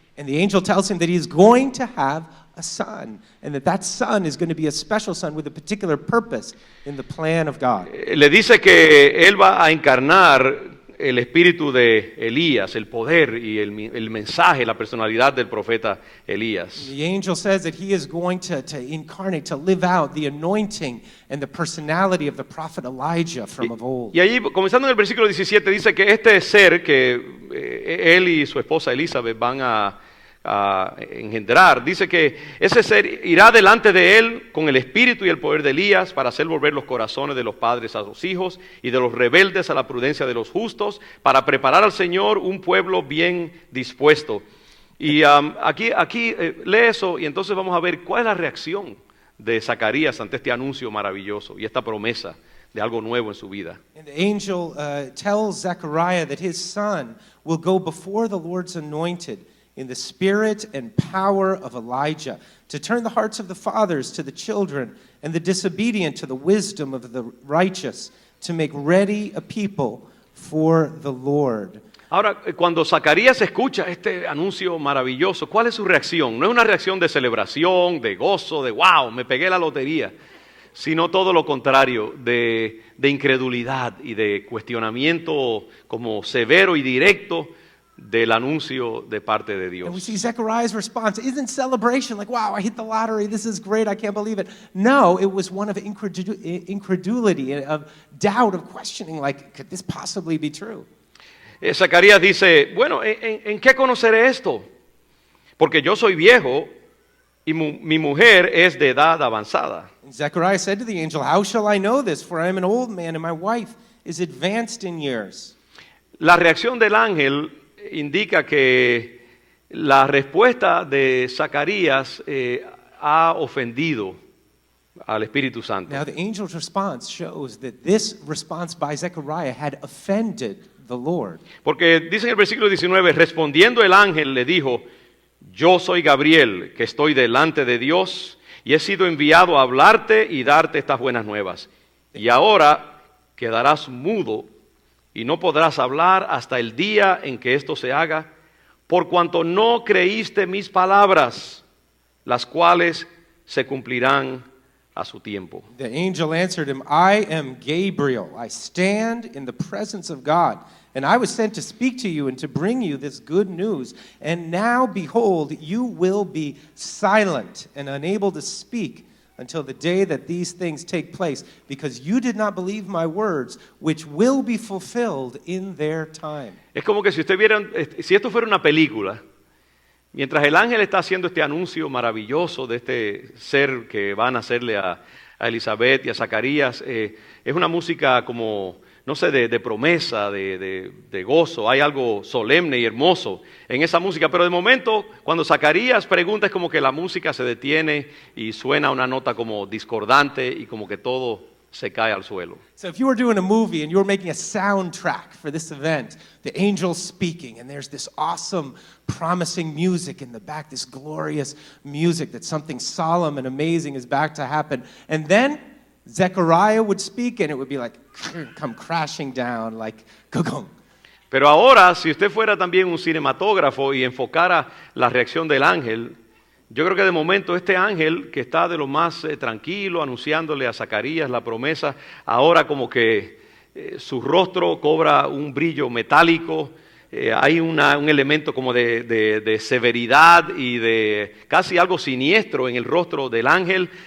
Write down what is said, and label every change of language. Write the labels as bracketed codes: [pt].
[en] And the angel tells him that he's going to have a son, and that son is going to be a special son with a particular purpose in the plan of God. [es] Le dice que él va a encarnar el espíritu de Elías, el poder y el mensaje, la personalidad del profeta Elías. [en] The angel says that he is going to incarnate, to live out the anointing and the personality of the prophet Elijah from of old. [es] Y allí, comenzando en el versículo 17, dice que este ser que él y su esposa Elizabeth van a engendrar, dice que ese ser irá delante de él con el espíritu y el poder de Elías para hacer volver los corazones de los padres a los hijos y de los rebeldes a la prudencia de los justos, para preparar al Señor un pueblo bien dispuesto. Y aquí lee eso y entonces vamos a ver cuál es la reacción de Zacarías ante este anuncio maravilloso y esta promesa de algo nuevo en su vida. [en] And the angel tells Zechariah that his son will go before the Lord's anointed in the spirit and power of Elijah, to turn the hearts of the fathers to the children and the disobedient to the wisdom of the righteous, to make ready a people for the Lord. [es] Ahora, cuando Zacarías escucha este anuncio maravilloso, ¿cuál es su reacción? No es una reacción de celebración, de gozo, de wow, me pegué la lotería, sino todo lo contrario, de incredulidad y de cuestionamiento como severo y directo del anuncio de parte de [en] And we [es] Dios. [en] see Zechariah's response isn't celebration, like, wow, I hit the lottery, this is great, I can't believe it. No, it was one of incredulity, of doubt, of questioning, like, could this possibly be true? [es] Zacarías dice, bueno, ¿en qué conoceré esto? Porque yo soy viejo y mi mujer es de edad avanzada. [en] And Zechariah said to the angel, how shall I know this? For I am an old man and my wife is advanced in years. [es] La reacción del ángel indica que la respuesta de Zacarías ha ofendido al Espíritu Santo. [en] Now, the angel's response shows that this response by Zechariah had offended the Lord. [es] Porque dice en el versículo 19, respondiendo el ángel le dijo, yo soy Gabriel, que estoy delante de Dios, y he sido enviado a hablarte y darte estas buenas nuevas. Y ahora quedarás mudo y no podrás hablar hasta el día en que esto se haga, por cuanto no creíste mis palabras, las cuales se cumplirán a su tiempo. [en] The angel answered him, I am Gabriel. I stand in the presence of God, and I was sent to speak to you and to bring you this good news. And now, behold, you will be silent and unable to speak until the day that these things take place, because you did not believe my words, which will be fulfilled in their time. [es] Es como que si usted viera, si esto fuera una película, mientras el ángel está haciendo este anuncio maravilloso de este ser que van a hacerle a Elizabeth y a Zacarías, es una música como, no sé, de promesa, de gozo, hay algo solemne y hermoso en esa música, pero de momento cuando Zacarías pregunta es como que la música se detiene y suena una nota como discordante y como que todo se cae al suelo. [en] So if you were doing a movie and you were making a soundtrack for this event, the angel's speaking and there's this awesome, promising music in the back, this glorious music that something solemn and amazing is back to happen. And then Zechariah would speak and it would be like, come crashing down like, gong. [es] Pero ahora, si usted fuera también un cinematógrafo y enfocara la reacción del ángel, yo creo que de momento este ángel que está de lo más tranquilo, anunciándole a Zacarías la promesa, ahora como que su rostro cobra un brillo metálico, hay un elemento como de severidad y de casi algo siniestro en el rostro del ángel.